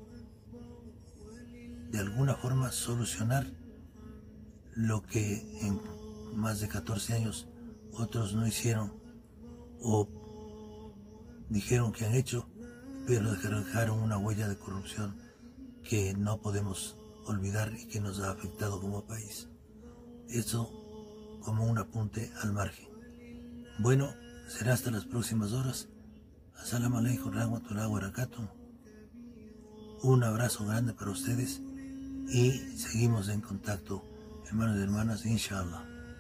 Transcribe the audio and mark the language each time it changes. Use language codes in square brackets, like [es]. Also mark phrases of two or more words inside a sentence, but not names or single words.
[es] de alguna forma solucionar lo que en más de 14 años otros no hicieron o dijeron que han hecho, pero dejaron una huella de corrupción que no podemos olvidar y que nos ha afectado como país. Eso como un apunte al margen. Bueno, será hasta las próximas horas. [ar] السلام عليكم رحمة الله وبركاته. [es] Un abrazo grande para ustedes y seguimos en contacto, hermanos y hermanas, inshallah.